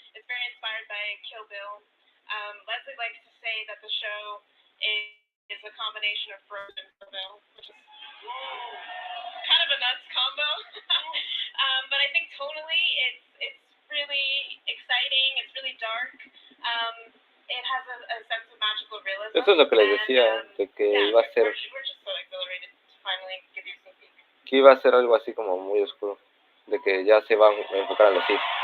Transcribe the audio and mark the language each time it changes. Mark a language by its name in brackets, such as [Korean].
[English] It's very inspired by Kill Bill. Leslie likes to say that the show is a combination of Frozen and Kill Bill, which is kind of a nuts combo. But I think tonally it's really exciting. It's really dark. It has a sense of magical realism. [Spanish] Eso es lo que les decía, de que iba a ser, [English] we're just so exhilarated to finally give you some peek. [Spanish] que iba a ser algo así como muy oscuro, de que ya se va a enfocar a los Sith.